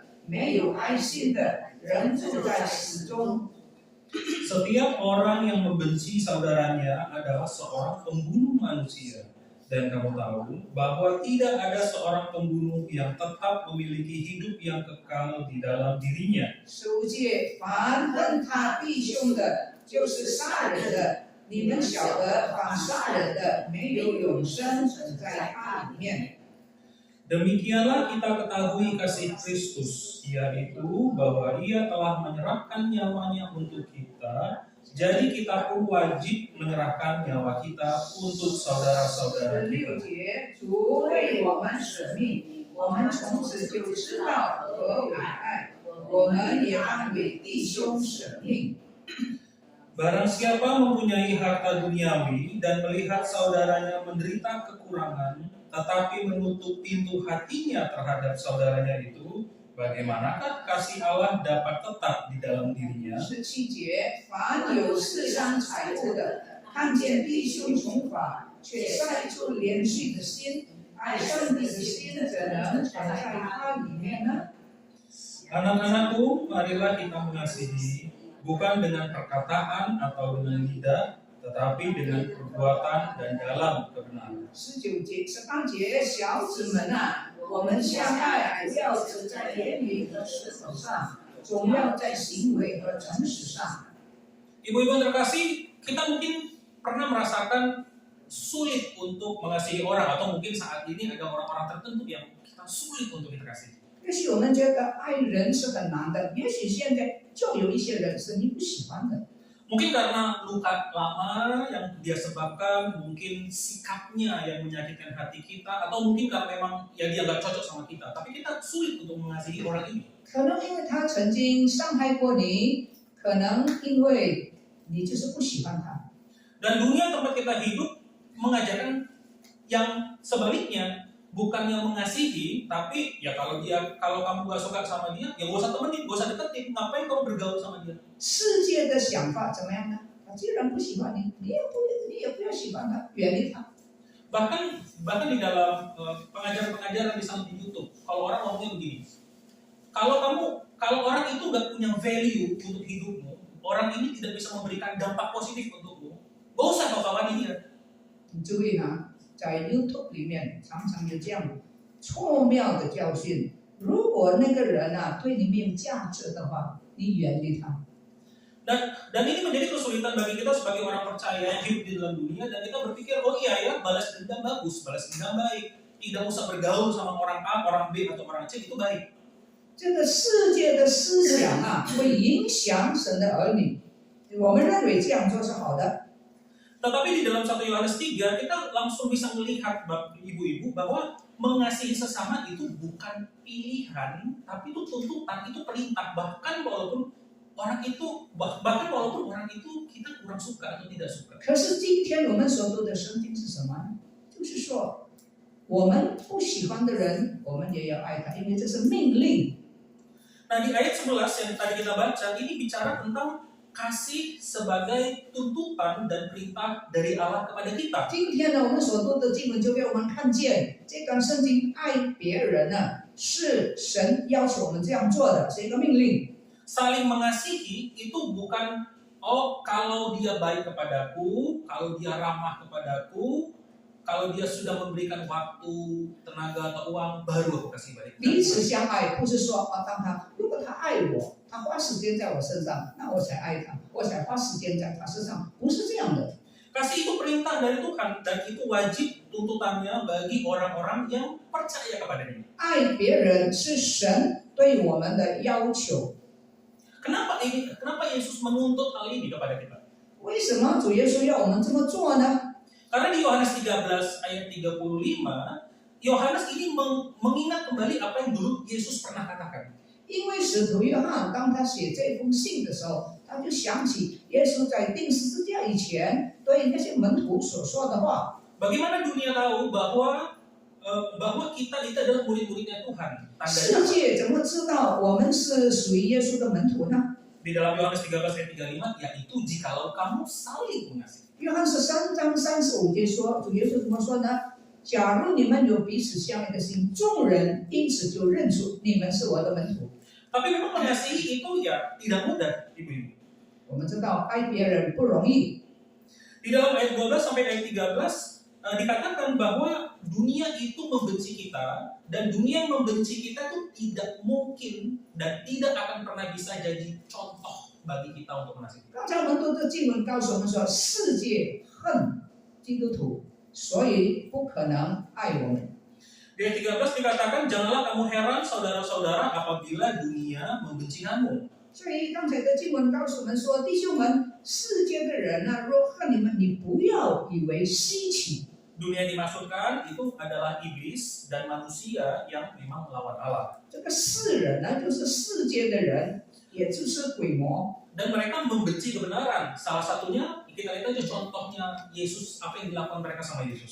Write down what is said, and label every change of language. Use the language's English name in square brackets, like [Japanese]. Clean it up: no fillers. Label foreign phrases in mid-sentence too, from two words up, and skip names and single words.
[Chinese] 没有爱心的人住在死中。 [Indonesian] Setiap orang yang membenci saudaranya adalah seorang pembunuh manusia. Dan kamu tahu bahwa tidak ada seorang pembunuh yang tetap memiliki hidup yang kekal di dalam dirinya. [Chinese] 15 节，凡恨他弟兄的，就是杀人的。你们晓得，凡杀人的没有永生存在他里面。 [Indonesian] Demikianlah kita ketahui kasih Kristus, yaitu bahwa Ia telah menyerahkan nyawanya untuk kita. Jadi kita pun wajib menyerahkan nyawa kita untuk saudara-saudara 16 kita. [Chinese] 节，主为我们舍命，我们从此就知道何为爱，我们也当为弟兄舍命。 [Indonesian] Barang siapa mempunyai harta duniawi dan melihat saudaranya menderita kekurangan, tetapi menutup pintu hatinya terhadap saudaranya itu, bagaimanakah kasih Allah dapat tetap di dalam dirinya? [Chinese] 17 节，凡有世上财物的，看见弟兄穷乏，却塞出怜恤的心，爱上帝的心，怎能藏在他里面呢？ [Indonesian] Anak-anakku, marilah kita mengasihi, bukan dengan perkataan atau dengan lidah, tetapi dengan perbuatan dan dalam kebenaran. [Chinese] 19 节、18节，小子们啊，我们相爱，不要只在言语和舌头上，总要在行为和诚实上。 [Indonesian] Ibu-ibu yang terkasih, kita mungkin pernah merasakan sulit untuk mengasihi orang, atau mungkin saat ini ada orang-orang tertentu yang kita sulit untuk kita kasih. [Chinese] 也许我们觉得爱人是很难的，也许现在就有一些人是你不喜欢的。 [Indonesian] Mungkin karena luka lama yang dia sebabkan, mungkin sikapnya yang menyakitkan hati kita, atau mungkin karena memang ya dia nggak cocok sama kita. Tapi kita sulit untuk mengasihi orang ini. [Chinese] 可能因为他曾经伤害过你，可能因为你就是不喜欢他。 [Indonesian] Dan dunia tempat kita hidup mengajarkan yang sebaliknya, bukan yang mengasihi, tapi ya kalau kamu gak suka sama dia, ya gak usah temenin, gak usah deketin, ngapain kamu bergaul sama dia? [Chinese] 世界的想法怎么样呢？他既然不喜欢你，你也不要喜欢他，远离他。 [Indonesian] Bahkan di dalam pengajaran-pengajaran misalnya di YouTube, kalau orang ngomongnya begini, kalau orang itu gak punya value untuk hidupmu, orang ini tidak bisa memberikan dampak positif untukmu, gak usah kau kawani dia. [Chinese] 你注意呢，在 YouTube 里面常常有这样错妙的教训。如果那个人啊对你没有价值的话，你远离他。 [Indonesian] Dan ini menjadi kesulitan bagi kita sebagai orang percaya yang hidup di dalam dunia, dan kita berpikir, oh iya ya, balas dendam bagus, balas dendam baik, tidak usah bergaul sama orang A, orang B, atau orang C, itu baik. [Chinese] 这个世界的思想啊，会影响神的儿女。我们认为这样做是好的， [Indonesian] Tetapi di dalam 1 Yohanes 3 kita langsung bisa melihat ibu-ibu bahwa mengasihi sesama itu bukan pilihan, tapi itu tuntutan, itu perintah. Bahkan walaupun orang itu kita kurang suka atau tidak suka. [Chinese] 可是今天我们所读的圣经是什么呢？就是说，我们不喜欢的人，我们也要爱他，因为这是命令。 [Indonesian] Nah di ayat 11 yang tadi kita baca, ini bicara tentang kasih sebagai tuntutan dan perintah dari Allah kepada kita. [Chinese] 今天呢，我们所读的经文就给我们看见，这段圣经爱别人呢，是神要求我们这样做的，是一个命令。 [Indonesian] Saling mengasihi itu bukan kalau dia baik kepadaku, kalau dia ramah kepadaku, kalau dia sudah memberikan waktu, tenaga atau uang, baru aku kasih balik. [Chinese] 彼此相爱，不是说如果他爱我，他花时间在我身上，那我才爱他，我才花时间在他身上，不是这样的。 [Indonesian] Kasih itu perintah dari Tuhan dan itu wajib tuntutannya bagi orang-orang yang percaya kepadanya. [Chinese] 爱别人是神对我们的要求。 [Indonesian] Kenapa Yesus menuntut hal ini kepada kita? [Chinese] 为什么主耶稣要我们这么做呢？ [Indonesian] Karena di Yohanes 13 ayat 35, Yohanes ini mengingat kembali apa yang dulu Yesus pernah katakan. [Chinese] 因为使徒约翰当他写这封信的时候，他就想起耶稣在钉十字架以前对那些门徒所说的话。 [Indonesian] Bagaimana dunia tahu bahwa kita itu adalah murid-muridnya Tuhan? [Chinese] 世界怎么知道我们是属于耶稣的门徒呢？ [Indonesian] Di dalam Yohanes 13 ayat 35, yaitu jikalau kamu saling mengasihi. [Chinese] 约翰13章35节说，主耶稣怎么说呢？假如你们有彼此相爱的心，众人因此就认出你们是我的门徒。 [Indonesian] Tapi memang mengasihi itu ya tidak mudah, ibu-ibu. [Chinese] 我们知道爱别人不容易。 [Indonesian] Di dalam ayat 12 sampai ayat 13 dikatakan bahwa dunia itu membenci kita dan dunia yang membenci kita itu tidak mungkin dan tidak akan pernah bisa jadi contoh bagi kita untuk mengasihi. [Chinese] 刚才我们读的经文告诉我们说，世界恨基督徒，所以不可能爱我们。 [Indonesian] Di ayat 13 dikatakan, janganlah kamu heran saudara-saudara apabila dunia membenci kamu. [Chinese] 所以刚才的经文告诉我们说，弟兄们，世界的人呢，若恨你们，你不要以为稀奇。 [Indonesian] Dunia yang dimaksudkan itu adalah iblis dan manusia yang memang melawan Allah. [Chinese] 这个世人呢，就是世界的人，也就是鬼魔。 [Indonesian] Dan mereka membenci kebenaran. Salah satunya kita lihat aja contohnya Yesus, apa yang dilakukan mereka sama Yesus.